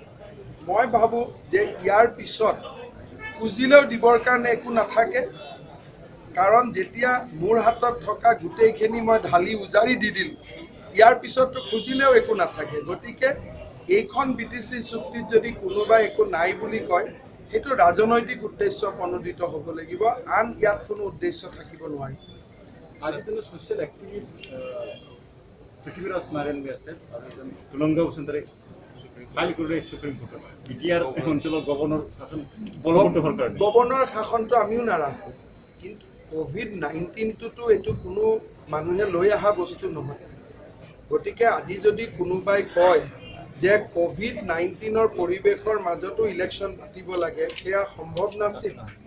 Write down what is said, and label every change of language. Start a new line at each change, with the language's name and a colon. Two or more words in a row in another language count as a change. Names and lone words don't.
Assamese: মই ভাবোঁ যে ইয়াৰ পিছত খুজিলেও দিবৰ কাৰণে একো নাথাকে, কাৰণ যেতিয়া মোৰ হাতত থকা গোটেইখিনি মই ঢালি উজাৰি দি দিলোঁ, ইয়াৰ পিছততো খুজিলেও একো নাথাকে। গতিকে এইখন বিটিচি চুক্তিত যদি কোনোবাই একো নাই বুলি কয় সেইটো ৰাজনৈতিক উদ্দেশ্য প্ৰণোদিত হ'ব লাগিব, আন ইয়াত কোনো উদ্দেশ্য থাকিব নোৱাৰি।
Bangla: আজি দিনে
English: social activist
Bangla: পৃথিবীরাজ নারায়ণ ব্যাসের তুলঙ্গা বসুন্ধরে ফাইল করে সুপ্রিম কোর্টে বিটিআর অঞ্চলের গভর্নর শাসন বলবন্ত হওয়ার কারণে
Assamese: গভৰ্ণৰ শাসনটো আমিও নাৰাখোঁ, কিন্তু COVID-19টোতো এইটো কোনো মানুহে লৈ অহা বস্তু নহয়। গতিকে আজি যদি কোনোবাই কয় যে COVID-19ৰ পৰিৱেশৰ মাজতো ইলেকশ্যন পাতিব লাগে, সেয়া সম্ভৱ নাছিল।